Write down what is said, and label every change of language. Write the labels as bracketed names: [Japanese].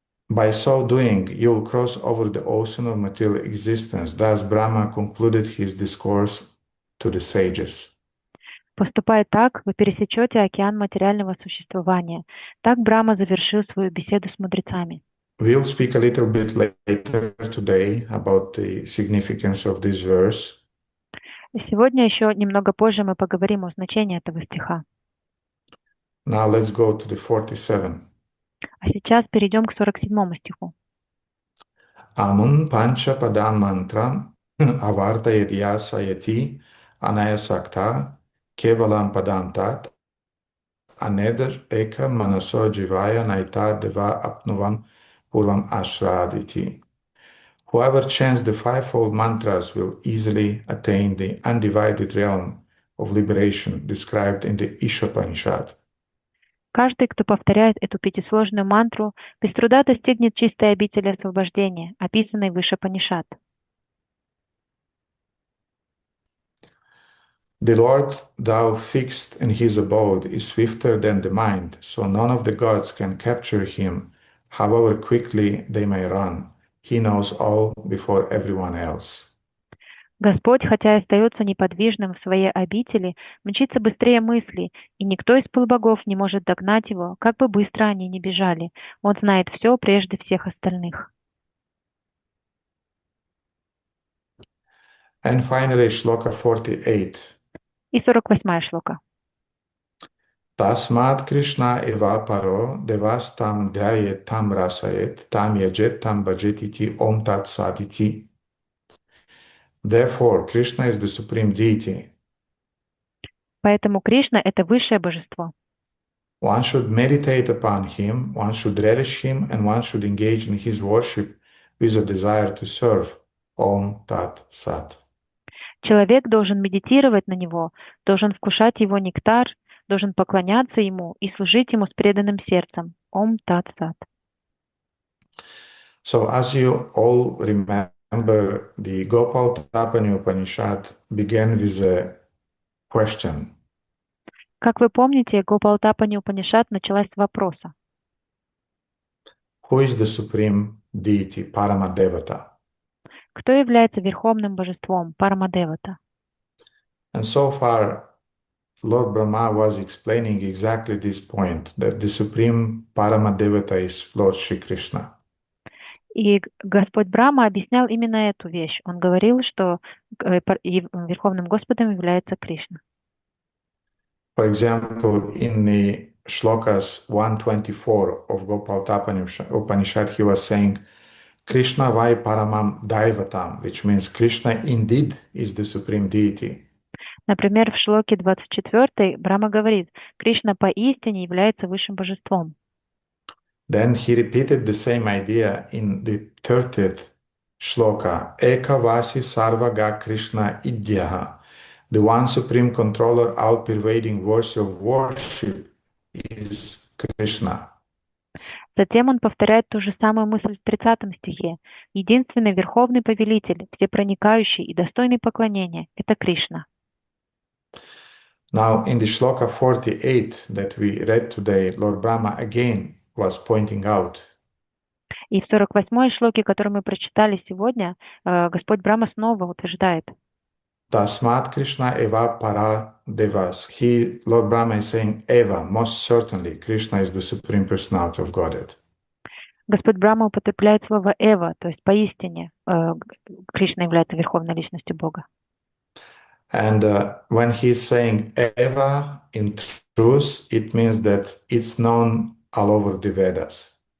[English] By so doing, you will cross over the ocean of material existence. Thus Brahma concluded his discourse to the sages. [Russian] Поступая так, вы пересечете океан материального существования. Так Брахма завершил свою беседу с мудрецами. [English] We'll speak a little bit later today about the significance of this verse. [Russian] Сегодня еще немного позже мы поговорим о значении этого стиха. [English] Now let's go to the 47. [Russian] А сейчас перейдем к 47 стиху. [Sanskrit] Amun pancha padam mantra avarta yadhyasayati anayasakta kevalam padam tat anedar eka manaso jivaya naita deva apnuvam purvam ashraditi. [English] Whoever chants the fivefold mantras will easily attain the undivided realm of liberation described in the Ishopanishad. [Russian] Каждый, кто повторяет эту пятисложную мантру, без труда достигнет чистой обители освобождения, описанной выше Панишат. [English] The Lord thou fixed in his abode is swifter than the mind, so none of the gods can capture him, however quickly they may run. He knows all before everyone else. [Russian] Господь, хотя и остается неподвижным в своей обители, мчится быстрее мысли, и никто из полубогов не может догнать его, как бы быстро они ни бежали. Он знает все прежде всех остальных. [English] And finally, Sloka 48. [Russian] И 48 шлока. [Sanskrit] Tasmat Krishna eva paro devas tam dhyayet tam rasayet tam yajet tam bhajetiti om tat saditi. [English] Therefore, Krishna is the supreme deity. [Russian] Поэтому Кришна — это высшее божество. [English] One should meditate upon him, one should relish him, and one should engage in his worship with a desire to serve. [Sanskrit] Om tat sat. [Russian] Человек должен медитировать на него, должен вкушать его нектар, должен поклоняться ему и служить ему с преданным сердцем. [Sanskrit] Ом Тат Сат. [English] So, as you all remember, the Gopal Tapani Upanishad began with a question. [Russian] Как вы помните, Гопалтапани Упанишад началась с вопроса. [English] Who is the supreme deity, Paramadevata? [Russian] Кто является верховным божеством, Парамадевата? [English] And so far, Lord Brahma was explaining exactly this point, that the supreme Paramadevata is Lord Shri Krishna. [Russian] И Господь Брахма объяснял именно эту вещь. Он говорил, что верховным Господом является Кришна. [English] For example, in the Shlokas 124 of Gopal Tapani Upanishad, he was saying, [Sanskrit] Krishna vai paramam daivatam, [English] which means Krishna indeed is the supreme deity. [Russian] Например, в шлоке 24 Брахма говорит, Кришна поистине является высшим божеством. [English] Then he repeated the same idea in the 30th shloka. [Sanskrit] Ekavasi sarvaga Krishna idyaha. [English] The one supreme controller, all pervading worship of worship is Krishna. [Russian] Затем он повторяет ту же самую мысль в 30 стихе. Единственный верховный повелитель, всепроникающий и достойный поклонения– это Кришна. [English] Now, in the shloka 48 that we read today, Lord Brahma again was pointing out [Russian] И в 48-й шлоке, который мы прочитали сегодня, Господь Брахма снова утверждает. [Sanskrit] Tasmat Krishna eva para devas. [English] Lord Brahma is saying, Eva, most certainly, Krishna is the Supreme Personality of Godhead. [Russian] Господь Брахма употребляет слово «эва», то есть «поистине» Кришна является верховной личностью Бога. [English] And when he's saying Eva in truth, it means that it's known all over the Vedas.